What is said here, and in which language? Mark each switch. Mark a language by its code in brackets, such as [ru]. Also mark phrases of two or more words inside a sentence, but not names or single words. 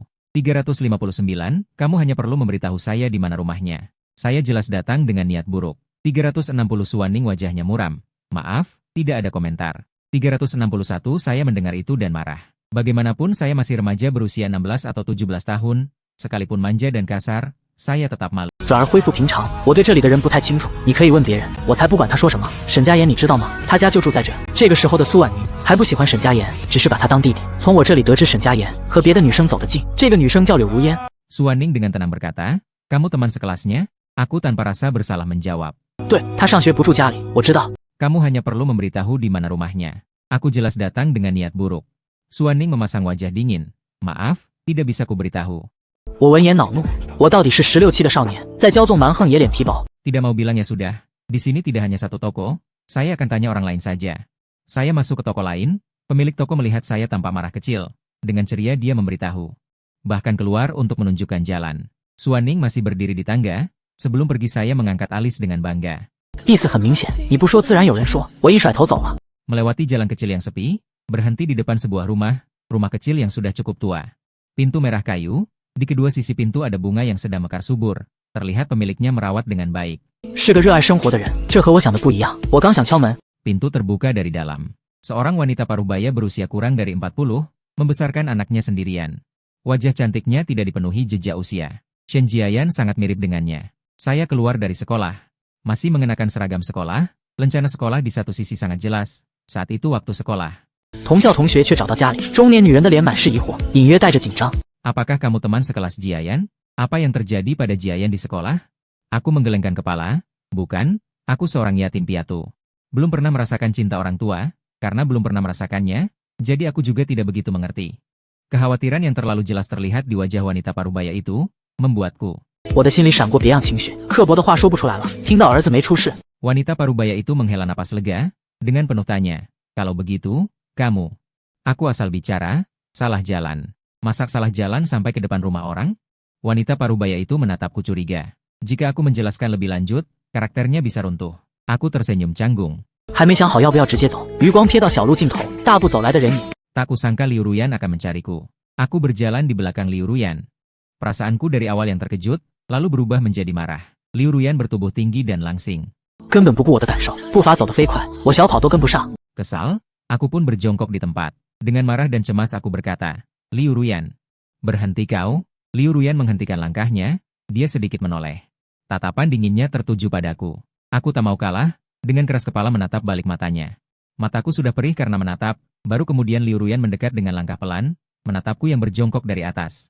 [id] 359, kamu hanya perlu memberitahu saya di mana rumahnya. Saya jelas datang dengan niat buruk. 360 Suaning wajahnya muram. Maaf, tidak ada komentar. 361 saya mendengar itu dan marah. Bagaimanapun saya masih remaja berusia 16 atau 17 tahun, sekalipun manja dan kasar, saya tetap malu. [zh] 转而恢复平常，我对这里的人不太清楚，你可以问别人，我才不管他说什么。沈家言你知道吗？他家就住在这。这个时候的苏婉宁还不喜欢沈家言，只是把他当弟弟。从我这里得知沈家言和别的女生走得近，这个女生叫柳如烟。 [id] Suaning dengan tenang berkata, kamu teman sekelasnya? Aku tanpa rasa bersalah menjawab. [zh] 对，他上学不住家里，我知道。 [id] Kamu hanya perlu memberitahu di mana rumahnya. Aku jelas datang dengan niat buruk. Suaning memasang wajah dingin. Maaf, tidak bisa kuberitahu. [zh] 我闻言恼怒，我到底是16、7的少年，在骄纵蛮横也脸皮薄。 [id] Tidak mau bilang ya sudah. Di sini tidak hanya satu toko, saya akan tanya orang lain saja. Saya masuk ke toko lain, pemilik toko melihat saya tampak marah kecil. Dengan ceria dia memberitahu. Bahkan keluar untuk menunjukkan jalan. Suaning masih berdiri di tangga, sebelum pergi saya mengangkat alis dengan bangga. [zh] 意思很明显，你不说自然有人说。我一甩头走了。 [id] Melewati jalan kecil yang sepi, berhenti di depan sebuah rumah kecil yang sudah cukup tua. Pintu merah kayu, di kedua sisi pintu ada bunga yang sedang mekar subur. Terlihat pemiliknya merawat dengan baik. [zh] 是个热爱生活的人，这和我想的不一样。我刚想敲门， [id] Pintu terbuka dari dalam. Seorang wanita parubaya berusia kurang dari 40, membesarkan anaknya sendirian. Wajah cantiknya tidak dipenuhi jejak usia. Shen Jiayan sangat mirip dengannya. Saya keluar dari sekolah. Masih mengenakan seragam sekolah, lencana sekolah di satu sisi sangat jelas. Saat itu waktu sekolah. [zh] 同校同学却找到家里，中年女人的脸满是疑惑，隐约带着紧张。 [id] Apakah kamu teman sekelas Jiayan? Apa yang terjadi pada Jiayan di sekolah? Aku menggelengkan kepala. Bukan, aku seorang yatim piatu. Belum pernah merasakan cinta orang tua, karena belum pernah merasakannya, jadi aku juga tidak begitu mengerti. Kekhawatiran yang terlalu jelas terlihat di wajah wanita parubaya itu, membuatku. [zh] 我的心里闪过别样情绪，刻薄的话说不出来了。听到儿子没出事， [id] Wanita parubaya itu menghela napas lega, dengan penuh tanya. Kalau begitu, kamu. Aku asal bicara, salah jalan. Masak salah jalan sampai ke depan rumah orang? Wanita parubaya itu menatapku curiga. Jika aku menjelaskan lebih lanjut, karakternya bisa runtuh. Aku tersenyum canggung. [zh] 还没想好要不要直接走。余光瞥到小路尽头，大步走来的人影。 [id] Tak kusangka Liu Ruyan akan mencariku. Aku berjalan di belakang Liu Ruyan. Perasaanku dari awal yang terkejut, lalu berubah menjadi marah. Liu Ruyan bertubuh tinggi dan langsing. [zh] 根本不顾我的感受，步伐走得飞快，我小跑都跟不上。 [id] Kesal, aku pun berjongkok di tempat. Dengan marah dan cemas aku berkata, Liu Ruyan. Berhenti kau. Liu Ruyan menghentikan langkahnya, dia sedikit menoleh. Tatapan dinginnya tertuju padaku. Aku tak mau kalah, dengan keras kepala menatap balik matanya. Mataku sudah perih karena menatap, baru kemudian Liu Ruyan mendekat dengan langkah pelan, menatapku yang berjongkok dari atas.